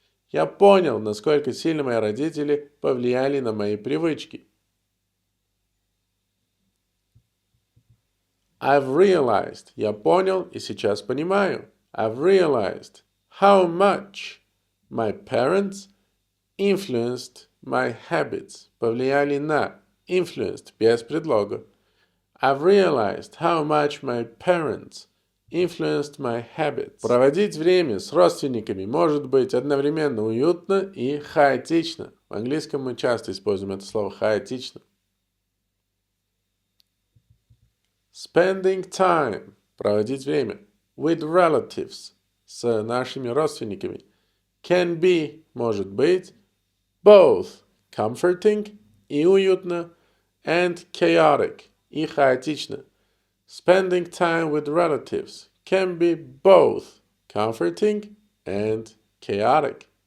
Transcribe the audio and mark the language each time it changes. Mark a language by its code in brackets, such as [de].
[ru] Я понял, насколько сильно мои родители повлияли на мои привычки. [en] I've realized, [ru] я понял и сейчас понимаю. [en] I've realized how much my parents influenced my habits. [ru] Повлияли на, influenced, без предлога. [en] I've realized how much my parents influenced my habits. [ru] Проводить время с родственниками может быть одновременно уютно и хаотично. В английском мы часто используем это слово хаотично. [en] Spending time [ru] – проводить время. [en] With relatives [ru] – с нашими родственниками. [en] Can be [ru] – может быть. [en] Both – comforting [ru] и уютно. [en] And chaotic – и хаотично. Spending time with relatives can be both comforting and chaotic.